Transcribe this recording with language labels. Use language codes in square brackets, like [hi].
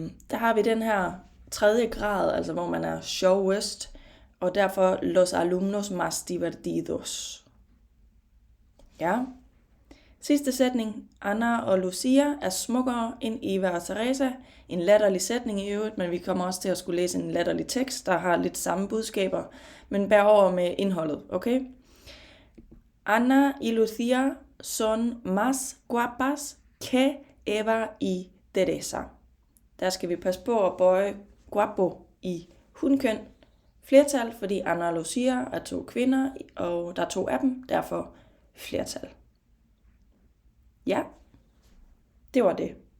[da] Der har vi den her 3. grad, altså hvor man er sjovest, og derfor [es] los alumnos más divertidos. [da] Ja. Sidste sætning. Anna og Lucia er smukkere end Eva og Teresa. En latterlig sætning i øvrigt, men vi kommer også til at skulle læse en latterlig tekst, der har lidt samme budskaber, men bær over med indholdet, okay? [es] Anna y Lucia son más guapas que Eva y Teresa. [da] Der skal vi passe på at bøje guapo i hunkøn flertal, fordi Anna og Lucia er 2 kvinder, og der er 2 af dem, derfor flertal. Ja, det var det.